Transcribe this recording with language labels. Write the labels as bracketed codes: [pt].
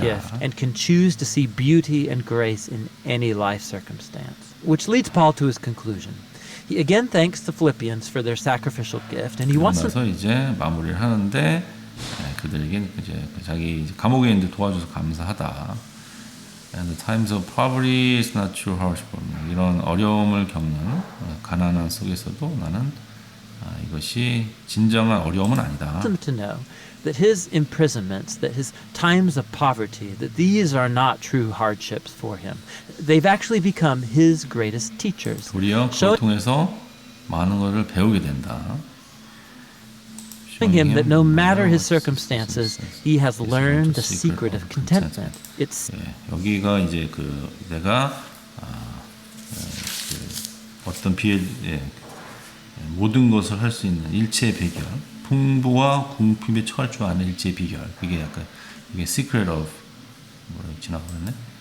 [en] gift and can choose to see beauty and grace in any life circumstance. Which leads Paul to his conclusion. He again thanks the Philippians for their sacrificial gift, and he wants them [ko] 그러면서 이제 마무리를 하는데 그들에게 이제 자기 이제 감옥에 있는데 도와줘서 감사하다. [en] And the times of poverty is not true hardship. [ko] 이런 어려움을 겪는 가난한 속에서도 나는 이것이 진정한 어려움은 아니다. [en] them to know that his imprisonments, that his times of poverty, that these are not true hardships for him. They've actually become his greatest teachers. [ko] 도리어 그걸 통해서 많은 것을 배우게 된다. [en] Showing him that no matter his circumstances, he has learned the secret of contentment. It's [ko] 여기가 이제 내가 어떤 모든 것을 할 수 있는 일체의 비결, 풍부와 궁핍에 처할 줄 아는 일체의 비결. 그게 약간 이게 [en] secret of [ko] 뭐라고 지나가네?